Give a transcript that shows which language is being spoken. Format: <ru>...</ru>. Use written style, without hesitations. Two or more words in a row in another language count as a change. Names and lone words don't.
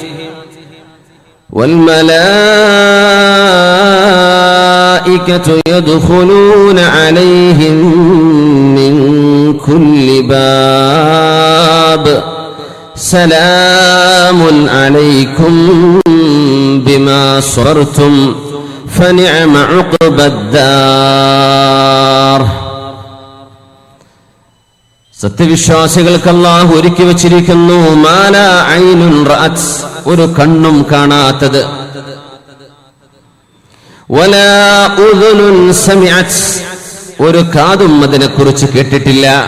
<ar>والملائكة يدخلون عليهم من كل باب سلام عليكم بما صبرتم فنعم عقبى الدار.</ar> <ml>സത്യവിശ്വാസികൾക്ക് അല്ലാഹു ഒരുക്കി വച്ചിരിക്കുന്നു</ml> <ar>ما لا عين رأت,</ar> <ml>ഒരു കണ്ണും കാണാത്തത്,</ml> <ar>ولا أذن سمعت,</ar> <ml>ഒരു കാതും അതിനെക്കുറിച്ച് കേട്ടിട്ടില്ല,</ml>